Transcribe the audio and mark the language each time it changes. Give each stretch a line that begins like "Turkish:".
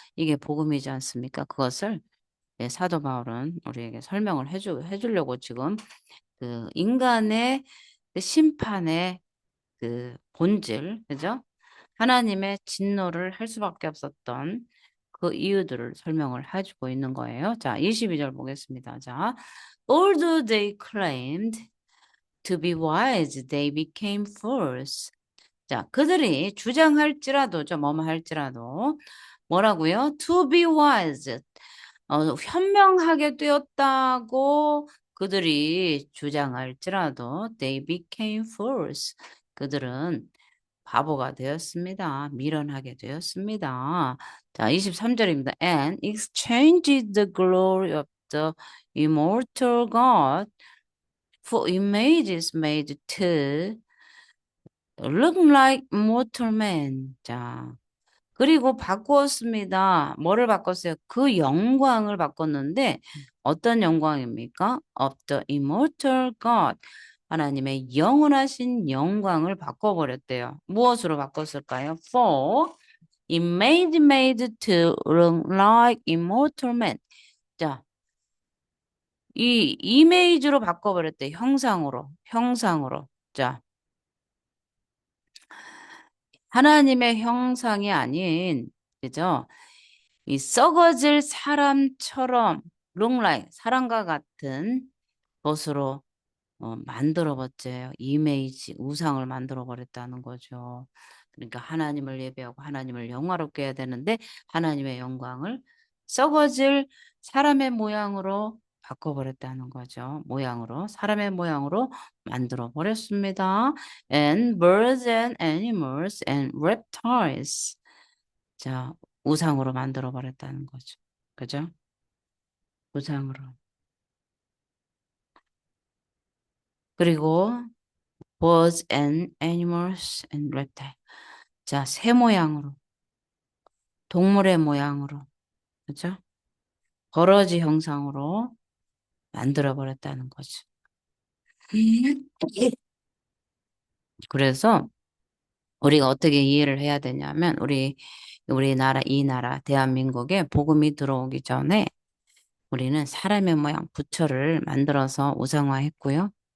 Korean: 이게 복음이지 않습니까? 그것을 사도 바울은 우리에게 설명을 해주려고 지금 그 인간의 그 심판의 그 본질, 그죠? 하나님의 진노를 할 수밖에 없었던 그 이유들을 설명을 해주고 있는 거예요. 자, 22절 보겠습니다. 자,
English: although they claimed to be wise, they became fools.
Korean: 자, 그들이 주장할지라도죠, 뭐뭐 할지라도 뭐라고요?
English: To be wise.
Korean: 현명하게 되었다고 그들이 주장할지라도
English: they became fools.
Korean: 그들은 바보가 되었습니다. 미련하게 되었습니다. 자, 23절입니다.
English: And exchanged the glory of the immortal God for images made to look like mortal men.
Korean: 자, 그리고 바꾸었습니다. 뭐를 바꿨어요? 그 영광을 바꿨는데 어떤 영광입니까?
English: Of the immortal God.
Korean: 하나님의 영원하신 영광을 바꿔버렸대요. 무엇으로 바꿨을까요?
English: For made to look like immortal men.
Korean: 자, 이 이미지로 바꿔버렸대. 형상으로. 자, 하나님의 형상이 아닌 그죠? 이 썩어질 사람처럼
English: look like
Korean: 사람과 같은 것으로 만들어 버려요. 이미지, 우상을 만들어 버렸다는 거죠. 그러니까 하나님을 예배하고 하나님을 영화롭게 해야 되는데 하나님의 영광을 썩어질 사람의 모양으로 바꿔버렸다는 거죠. 모양으로, 사람의 모양으로 만들어 버렸습니다.
English: And birds and animals and reptiles.
Korean: 자, 우상으로 만들어 버렸다는 거죠. 그죠? 우상으로. 그리고
English: birds and animals and reptiles.
Korean: 자, 새 모양으로, 동물의 모양으로, 그죠? 버러지 형상으로 만들어 버렸다는 거죠. 그래서 우리가 어떻게 이해를 해야 되냐면, 우리나라, 이 나라, 대한민국에 복음이 들어오기 전에 우리는 사람의 모양, 부처를 만들어서 우상화했고요.